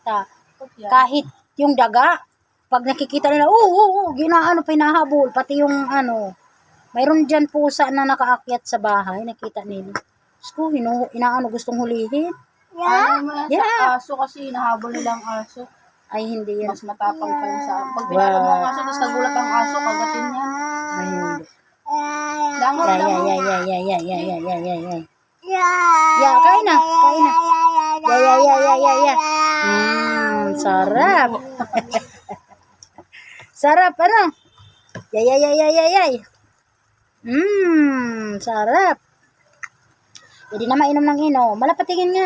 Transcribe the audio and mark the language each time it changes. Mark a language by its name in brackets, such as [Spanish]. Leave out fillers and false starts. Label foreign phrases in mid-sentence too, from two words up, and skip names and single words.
[Filipino] kahit yung daga, pag nakikita nila, pinahabol, pati yung mayroon dyan pusa na nakaakyat sa bahay, nakita nila. Gusto, gustong hulihin. Ano mo yan [English] Yeah. [Filipino] sa aso kasi hinahabol nila ang aso. Ay, hindi yan. Mas matapang pa yun sa pag binala mo ang aso, tapos nagulat ang aso, kagatin yan. Ay, hindi. Dango, [English] Yeah, [Filipino] dango. [English] yeah, yeah, yeah, yeah, yeah, yeah, yeah, yeah, yeah. Yeah, [Filipino] kain na, kain na. [English] Yeah, yeah, yeah, yeah, yeah, yeah. [Filipino] Sarap. Sarap, ano? [English] Yeah, yeah, yeah, yeah, yeah, yeah. [Filipino] Sarap. Pwede na mainom ng inom. Malapatingin nga.